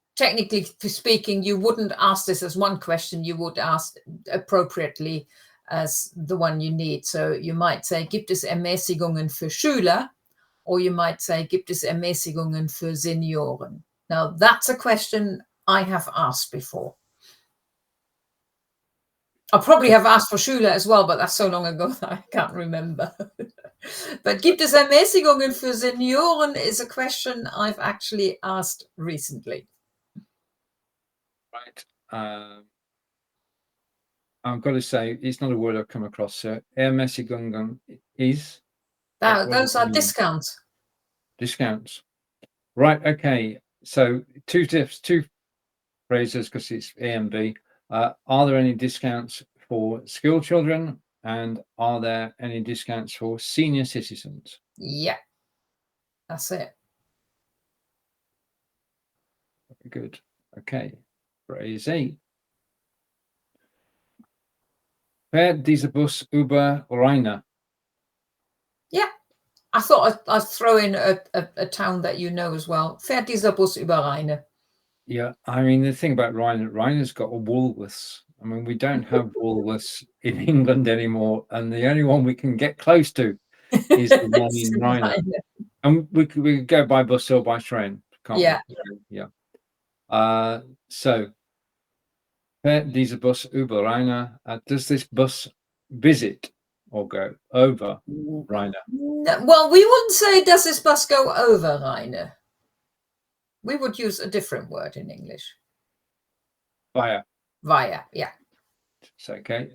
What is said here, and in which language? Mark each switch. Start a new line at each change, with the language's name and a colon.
English: technically speaking, you wouldn't ask this as one question, you would ask appropriately as the one you need. So you might say,
German: gibt es Ermäßigungen für Schüler?
English: Or you might say,
German: gibt es Ermäßigungen für Senioren?
English: Now, that's a question I have asked before. I probably have asked for Schüler as well, but that's so long ago that I can't remember. But
German: gibt es Ermäßigungen für Senioren
English: is a question I've actually asked recently. Right. I've got to say, it's not a word I've come across. So, Ermäßigungen is? Now, What those does it are mean? discounts. Discounts. Right, okay. So, two phrases because it's A and B. Are there any discounts for school children? And are there any discounts for senior citizens? Yeah, that's it. Very good. Okay. Phrase 8.
German: Fährt dieser Bus über Rheine?
English: Yeah, I thought I'd throw in a town that you know as well.
German: Fährt dieser Bus über Rheine?
English: Yeah, I mean, the thing about Rhine's got a Woolworths. I mean, we don't have Woolworths in England anymore, and the only one we can get close to is the one in Rhine. And we could go by bus or by train, can't Yeah. we? Yeah.
German: So, fährt dieser Bus über Rheine?
English: Does this bus visit or go over Rhine? No, well, we wouldn't say, does this bus go over Rheine? We would use a different word in English. Via. Via, yeah. So, okay.